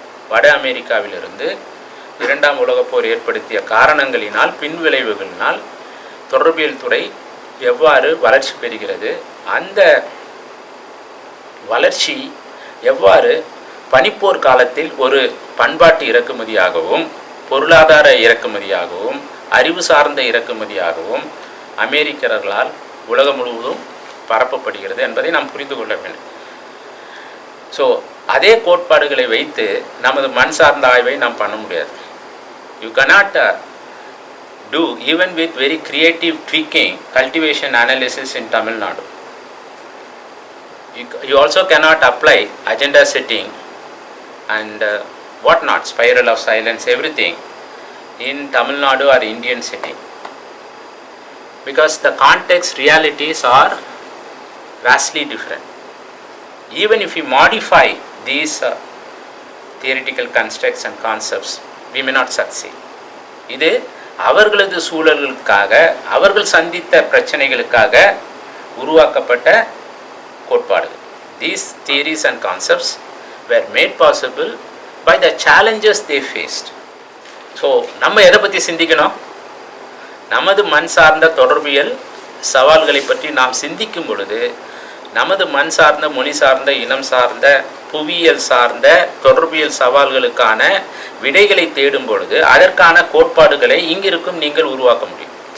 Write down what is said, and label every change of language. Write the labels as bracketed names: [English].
[Tamil] வட அமெரிக்காவிலிருந்து 2ஆம் உலகப் போர் ஏற்படுத்திய காரணங்களினால், பின்விளைவுகளினால் தொடர்பியல் துறை எவ்வாறு வளர்ச்சி பெறுகிறது, அந்த வளர்ச்சி எவ்வாறு பனிப்போர் காலத்தில் ஒரு பண்பாட்டு இறக்குமதியாகவும் பொருளாதார இறக்குமதியாகவும் அறிவு சார்ந்த இறக்குமதியாகவும் அமெரிக்கர்களால் உலகம் முழுவதும் பரப்பப்படுகிறது என்பதை நாம் புரிந்து கொள்ள வேண்டும். ஸோ அதே கோட்பாடுகளை வைத்து நமது மண் சார்ந்த ஆய்வை நாம் பண்ண முடியாது. [English] You cannot do even with very creative tweaking cultivation analysis in Tamil Nadu. You also cannot apply agenda setting and what not, spiral of silence, everything in Tamil Nadu or Indian setting, because the context realities are vastly different. Even if we modify these theoretical constructs and concepts, we may not succeed. [Tamil] இது அவர்களது சூழல்களுக்காக, அவர்கள் சந்தித்த பிரச்சனைகளுக்காக உருவாக்கப்பட்ட கோட்பாடுகள். [English] These theories and concepts were made possible by the challenges they faced. [Tamil] So நம்ம எதை பற்றி சிந்திக்கணும்? நமது மண் சார்ந்த தொடர்பியல் சவால்களை பற்றி நாம் சிந்திக்கும் பொழுது, நமது மண் சார்ந்த, மொழி சார்ந்த, இனம் சார்ந்த, புவியியல் சார்ந்த தொடர்பியல் சவால்களுக்கான விடைகளை தேடும் பொழுது அதற்கான கோட்பாடுகளை இங்கிருக்கும் நீங்கள் உருவாக்க முடியும்.